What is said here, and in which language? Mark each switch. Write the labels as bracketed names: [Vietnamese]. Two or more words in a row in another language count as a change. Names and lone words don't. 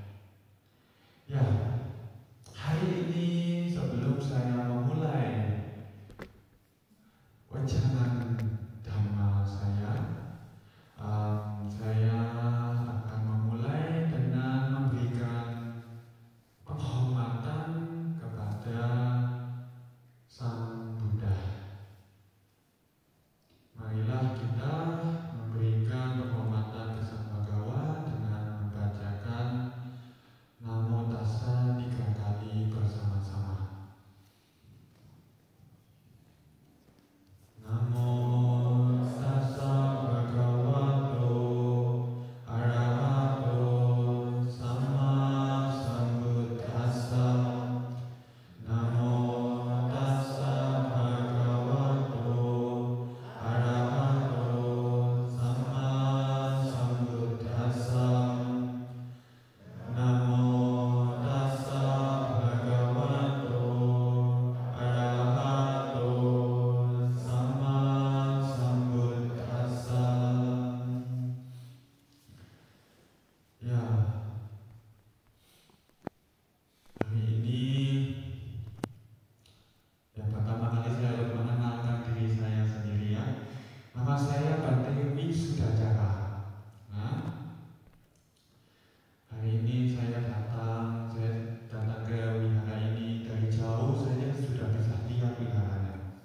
[Indonesian] Ya, hari ini sebelum saya memulai wajanan dhamma saya akan memulai dengan memberikan penghormatan kepada Sang Buddha. Marilah kita memberikan penghormatan ke Sang Bhagawa dengan membacakan Namo Tassa 3 kali bersama-sama. [Pali] Namo Tassa Bhagavato Arahato Sama Sambuddhassa. Namo Tassa Bhagavato Arahato Sama Sambuddhassa. Namo Tassa Bhagavato Arahato Sama Sambuddhassa. [Indonesian] Ya, hari ini yang pertama kali saya harus mengenalkan diri saya sendiri ya. Nama saya Bante Wisudajara. Nah, hari ini saya datang ke wihara ini dari jauh saja sudah bisa lihat wiharanya.